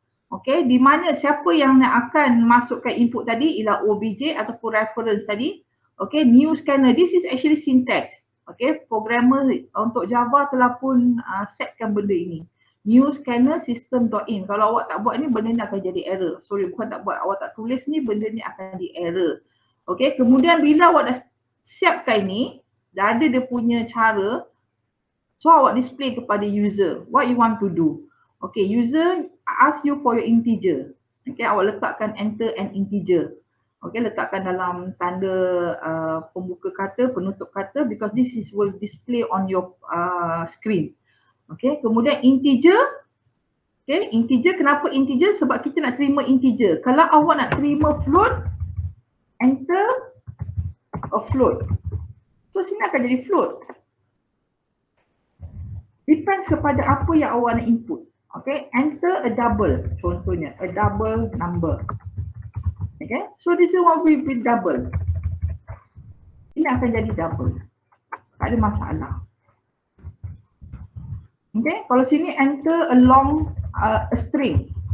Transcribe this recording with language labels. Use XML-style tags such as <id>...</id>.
<ms>Okay, di mana siapa yang akan masukkan input tadi ialah obj ataupun reference tadi.</ms> <en>Okay, new scanner, this is actually syntax.</en> <ms>Okay, programmer untuk Java telah pun setkan benda ini. New scanner system.in. Kalau awak tak buat ni, benda ni akan jadi error. Sorry, bukan tak buat, awak tak tulis ni, benda ni akan di error. Okay, kemudian bila awak dah siapkan ni, dah ada dia punya cara, so awak display kepada user,</ms> <en>what you want to do. Okay, user ask you for your integer.</en> <ms>Okay, awak letakkan enter an integer. Okay, letakkan dalam tanda pembuka kata, penutup kata,</ms> <en>because this is will display on your screen.</en> <ms>Okay, kemudian integer. Okay, integer, kenapa integer? Sebab kita nak terima integer. Kalau awak nak terima float,</ms> <en>enter a float.</en> <ms>So sini akan jadi float. Depends kepada apa yang awak nak input.</ms> <en>Okay, enter a double,</en> <ms>contohnya</ms> <en>a double number. Okay, so this is what we will double.</en> <ms>Ini akan jadi double. Tak ada masalah. Okay, kalau sini</ms> <en>enter a long a string.</en>